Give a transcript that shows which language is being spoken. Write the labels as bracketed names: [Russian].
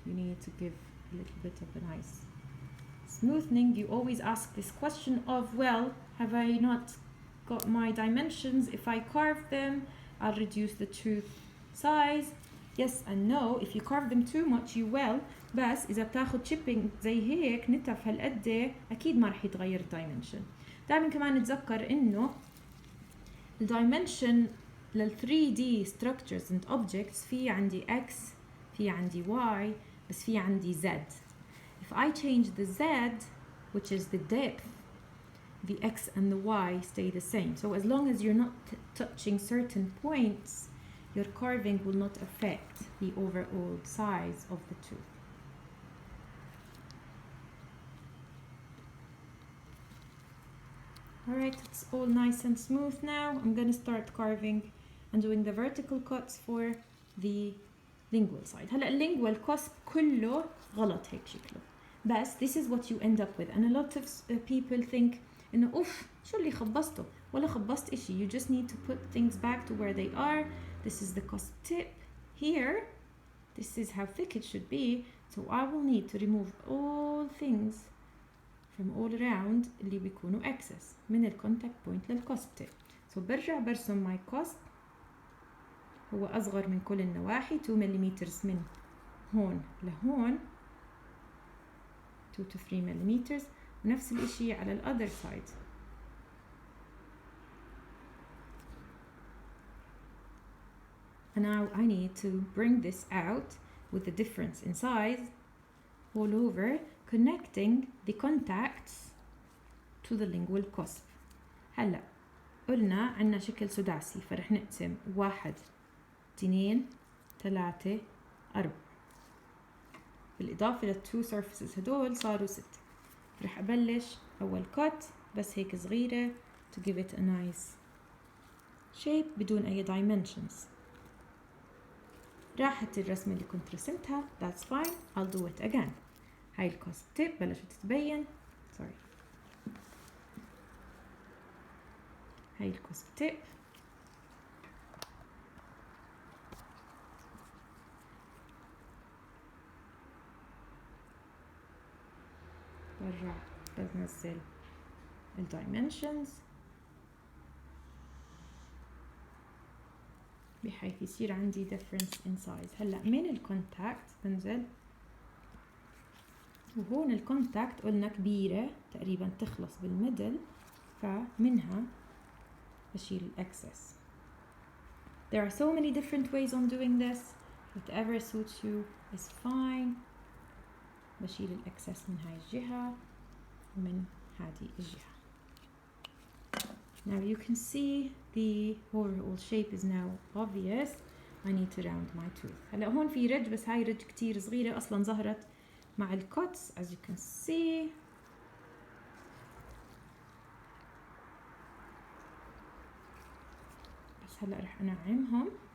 [English] You need to give a little bit of a nice smoothing. You always ask this question of, well, have I not got my dimensions? If I carve them, I'll reduce the tooth size. Yes and no. If you carve them too much you will. [Arabic] بس إذا بتاخد chipping زي هيك نتف هالقد أكيد ما رح يتغير الدايمنشن. دائما كمان نتذكر إنه الدايمنشن لل 3D [English] structures and objects [Arabic] في عندي X، في عندي Y، بس في عندي Z. [English] If I change the Z, which is the depth, the X and the Y stay the same. So as long as you're not touching certain points, your carving will not affect the overall size of the tooth. Alright, it's all nice and smooth now. I'm gonna start carving and doing the vertical cuts for the lingual side. [Arabic] هلا lingual cusp كله غلط هيك شكله. [English] بس this is what you end up with. And a lot of people think [Arabic] إنه أوف شو اللي خبصته؟ ولا خبصت إشي. [English] You just need to put things back to where they are. This is the cusp tip here. This is how thick it should be. So I will need to remove all things from all around [Arabic] اللي بيكونوا [English] excess من ال contact point لل cusp tip. [Arabic] So برجع برسم [English] my cusp. [Arabic] هو أصغر من كل النواحي 2 ملم من هون لهون [English] 2 to 3 millimeters، [Arabic] ونفس الاشي على ال other side. [English] And now I need to bring this out with the difference in size all over, connecting the contacts to the lingual cusp. [Arabic] هلا قلنا عنا شكل سداسي، فرح نقسم 1 2 3 4، بالإضافة لل2 surfaces هدول صاروا 6. رح أبلش أول cut بس هيك صغيرة [English] to give it a nice shape [Arabic] بدون أي dimensions. راحت الرسمة اللي كنت رسمتها، [English] that's fine, I'll do it again. [Arabic] هاي الكوسب تيب بلشت تتبين، sorry، هاي الكوسب تيب برجع بنزل الدايمنشنز بحيث يصير عندي [English] difference in size. [Arabic] هلا من الكونتاكت بنزل، وهون الكونتاكت قلنا كبيرة تقريبا تخلص بالميدل، فمنها بشيل الاكسس. [English] There are so many different ways on doing this, whatever suits you is fine. [Arabic] بشيل الاكسس من هاي الجهة ومن هذه الجهة. [English] Now you can see the overall shape is now obvious. I need to round my tooth. [Arabic] هلا هون في رج، بس هاي رج كتير صغيرة أصلا ظهرت مع الcuts [English] as you can see. [Arabic] بس هلا رح أنعمهم.